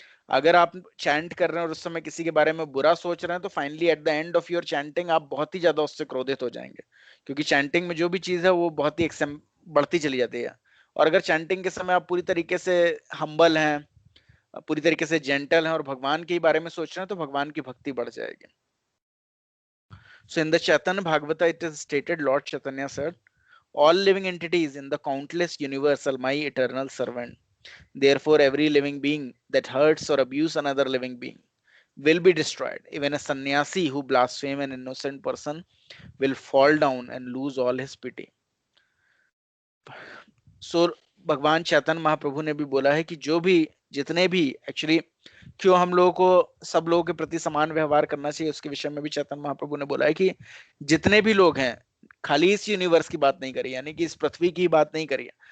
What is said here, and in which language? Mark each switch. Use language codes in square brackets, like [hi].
[hi] अगर आप चैंट कर रहे हैं और उस समय किसी के बारे में बुरा सोच रहे हैं तो finally [en] at the end of your chanting [hi] आप बहुत ही ज्यादा उससे क्रोधित हो जाएंगे, क्योंकि चैंटिंग में जो भी चीज है वो बहुत ही बढ़ती चली जाती है। और अगर चैंटिंग के समय आप पूरी तरीके से हम्बल हैं, पूरी तरीके से जेंटल हैं और भगवान के बारे में सोच रहे हैं, तो भगवान की भक्ति बढ़ जाएगी। [en] So in the Chaitanya Bhagavata it is stated, Lord Chaitanya said, all living entities in the countless universe are my eternal servant. Therefore every living being that hurts or abuses another living being will be destroyed. Even a sannyasi who blasphemes an innocent person will fall down and lose all his pity. [hi] सो भगवान चैतन्य महाप्रभु ने भी बोला है कि जो भी, जितने भी एक्चुअली क्यों हम लोगों को सब लोगों के प्रति समान व्यवहार करना चाहिए उसके विषय में भी चैतन्य महाप्रभु ने बोला है कि जितने भी लोग हैं, खाली इस यूनिवर्स की बात नहीं करी, यानी कि इस पृथ्वी की बात नहीं करी।